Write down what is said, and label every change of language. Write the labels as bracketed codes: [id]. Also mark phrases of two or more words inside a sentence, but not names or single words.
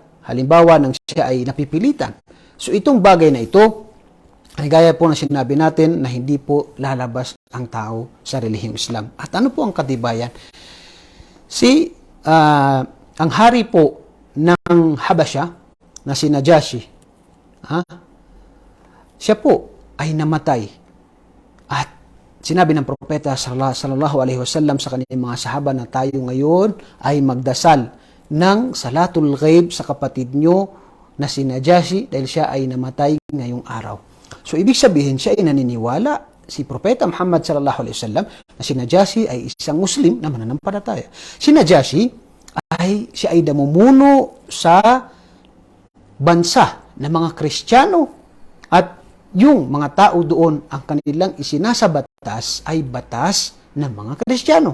[tl] Halimbawa, nang siya ay napipilitan. So itong bagay na ito, ay gaya po na sinabi natin na hindi po lalabas ang tao sa relihiyong Islam. At ano po ang katibayan? Ang hari po ng Habasha, na si Najashi, siya po ay namatay. At sinabi ng propeta [ar] صلى الله عليه وسلم [tl] sa kanyang mga sahaba na tayo ngayon ay magdasal ng [ar] صلاة الغائب [tl] sa kapatid nyo na si Najashi dahil siya ay namatay ngayong araw. So, ibig sabihin, siya ay naniniwala, si Propeta Muhammad [ar] صلى الله عليه وسلم, [tl] na si Najashi ay isang Muslim na mananampalataya. Si Najashi, siya ay namumuno sa bansa ng mga Kristiyano at yung mga tao doon, ang kanilang isinasabatas ay batas ng mga Kristiyano.